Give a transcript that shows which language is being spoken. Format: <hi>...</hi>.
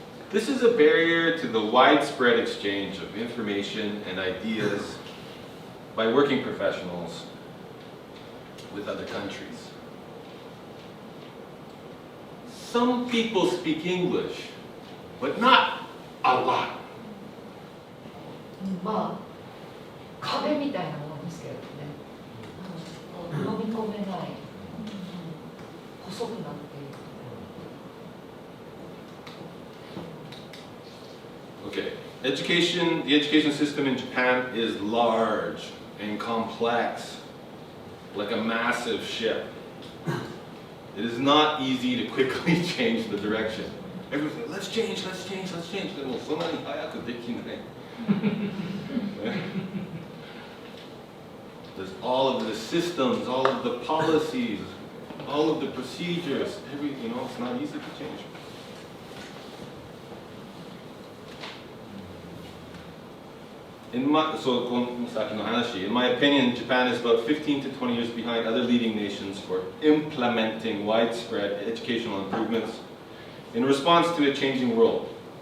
<en>This is a barrier to the widespread exchange of information and ideas by working professionals with other countries. Some people speak English, but not a lot.</en> <ja>壁みたいなものですけどね。飲み込めない。細くなっている。</ja> <en>Okay, the education system in Japan is large and complex, like a massive ship. It is not easy to quickly change the direction. Everyone's like, let's change. Then, well,</en> <ja>そんなに早くできない。</ja> <en>There's all of the systems, all of the policies, all of the procedures. It's not easy to change. In my opinion, Japan is about 15 to 20 years behind other leading nations for implementing widespread educational improvements in response to a changing world.</en>